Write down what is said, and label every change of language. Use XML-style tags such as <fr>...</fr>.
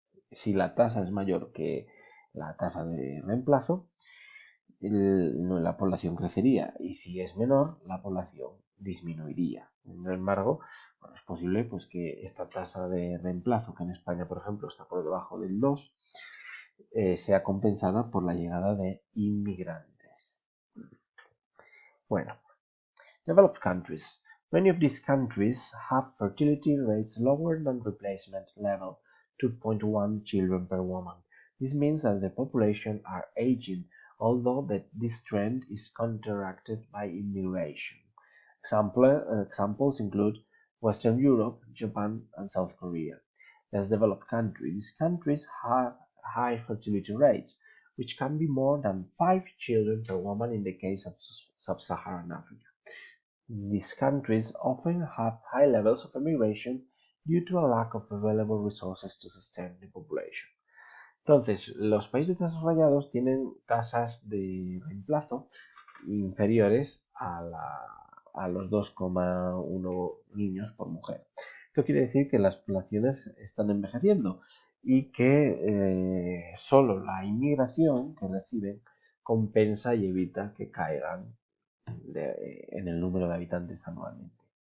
<es>Si la tasa es mayor que la tasa de reemplazo, la población crecería, y si es menor, la población disminuiría. Sin embargo, es posible pues, que esta tasa de reemplazo, que en España, por ejemplo, está por debajo del 2, sea compensada por la llegada de inmigrantes.</es> <en>Bueno, developed countries. Many of these countries have fertility rates lower than replacement level, 2.1 children per woman. This means that the population are aging, although this trend is counteracted by immigration. Examples include Western Europe, Japan, and South Korea. Less developed countries. These countries have high fertility rates, which can be more than 5 children per woman in the case of sub-Saharan Africa. These countries often have high levels of immigration due to a lack of available resources to sustain the population.</en> <es>Entonces, los países desarrollados tienen tasas de reemplazo inferiores a los 2,1 niños por mujer. Esto quiere decir que las poblaciones están envejeciendo y que solo la inmigración que reciben compensa y evita que caigan en el número de habitantes anualmente.</es>